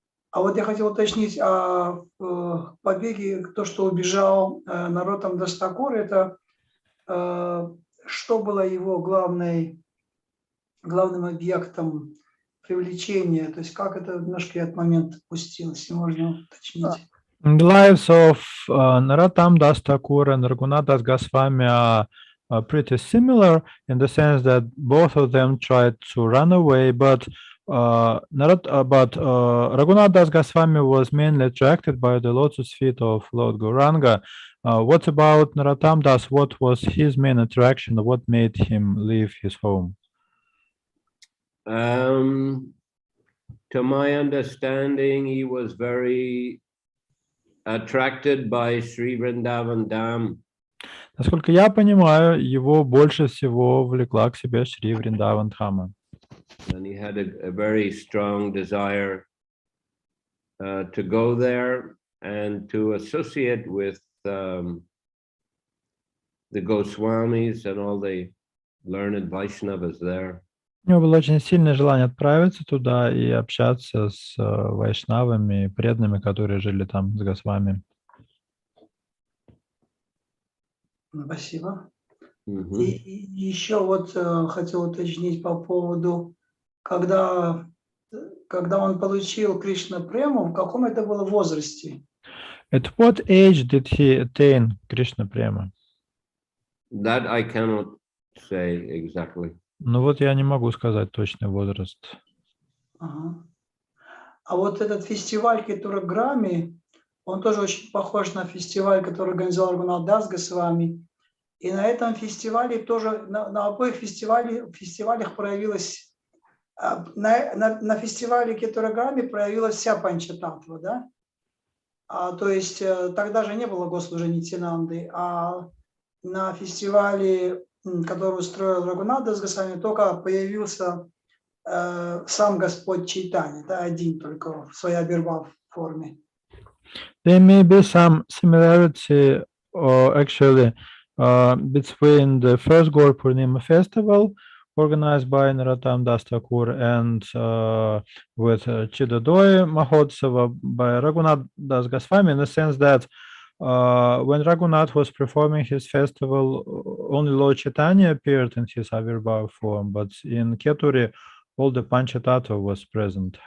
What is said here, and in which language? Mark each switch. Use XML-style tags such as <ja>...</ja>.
<ru>А вот я хотел уточнить, побеги, то, что убежал Нароттама Даса Тхакура, это что было его главным объектом привлечения, то есть как это немножко этот момент упустил, если можно уточнить.</ru> <en>The lives of Narottama Dasa Thakur and Raghunath Das Goswami are pretty similar in the sense that both of them tried to run away, but Raghunath Das Goswami was mainly attracted by the lotus feet of Lord Gauranga. What about Narottama Das? What was his main attraction? What made him leave his home? To my understanding, he was very attracted by Sri Vrindavan Dham.</en> <ru>Насколько я понимаю, его больше всего влекла к себе Шри Вриндаван Дхама.</ru> <en>And he had a very strong desire to go there and to associate with the Goswamis and all the learned Vaishnavas there.</en> <ru>У него было очень сильное желание отправиться туда и общаться с вайшнавами, преданными, которые жили там с Госвами. Спасибо. И еще вот хотел уточнить по поводу, когда он получил Кришна Прему, в каком это было возрасте?</ru> <en>At what age did he attain Krishna Prema? That I cannot say exactly.</en> <ru>Ну вот я не могу сказать точный возраст. Ага. А вот этот фестиваль Кетураграми, он тоже очень похож на фестиваль, который организовал Рагунатх Дас Госвами. И на этом фестивале тоже, на обоих фестивалях проявилась, на фестивале Кетураграми проявилась вся Панчататтва, да? То есть тогда же не было госслужения Нитьянанды, а на фестивале, который устроил Рагунатх Дас Госвами, только появился сам Господь Чайтанья, да, один только в своей абирбхав форме.</ru> <en>There may be some similarity, actually, between the first Gaur Purnima festival organized by Narottama Dasa Thakur and with Chidadoi Mahotsava by Raghunath Das Goswami, in the sense that when Raghunath was performing his festival, only Lord Chaitanya appeared in his Avirbhav form, but in Keturi, all the Panchatattva was present.</en>